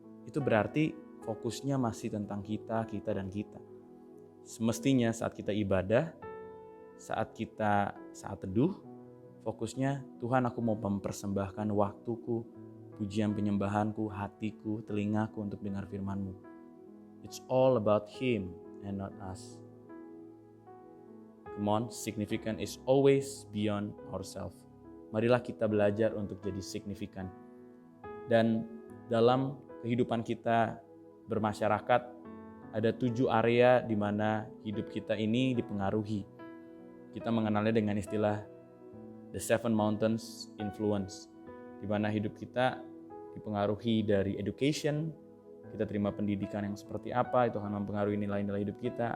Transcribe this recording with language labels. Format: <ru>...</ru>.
<id>Itu berarti fokusnya masih tentang kita, dan kita. Semestinya saat kita ibadah, saat teduh, fokusnya Tuhan, aku mau mempersembahkan waktuku, pujian penyembahanku, hatiku, telingaku untuk dengar firman-Mu.</id> <en>It's all about Him and not us. Come on, significant is always beyond ourselves.</en> <id>Marilah kita belajar untuk jadi signifikan. Dan dalam kehidupan kita bermasyarakat, ada 7 area di mana hidup kita ini dipengaruhi. Kita mengenalnya dengan istilah The 7 Mountains Influence, di mana hidup kita dipengaruhi dari education, kita terima pendidikan yang seperti apa, itu akan mempengaruhi nilai-nilai hidup kita.</id>